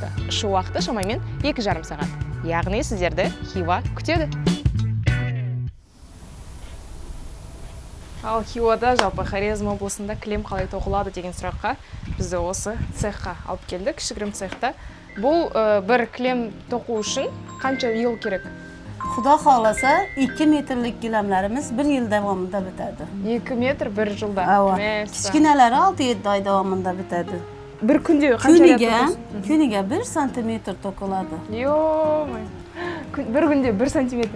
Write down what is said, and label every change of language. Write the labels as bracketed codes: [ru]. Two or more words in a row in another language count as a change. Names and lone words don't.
[kk] Ұшу уақыты шамамен 2,5 сағат. Яғни сіздерді Хиуа күтеді. Ал Хиуада жалпы Хорезм облысында кілем қалай тоқылады деген сұраққа бізді осы цехқа алып келді, кішігірім цехта. Бұл бір кілем тоқу үшін қанша ел керек? [uz] Xudo xohlasa 2 metrlik gilamlarimiz 1 yil davomida bitadi. [kk] 2 metr 1 жылда. [uz] Kichkinalari 6-7 oy davomida bitadi. Bir kunde qancha rad Kuniga 1 santimetr to'kiladi. Yo'q. Bir kunde 1 santimetr.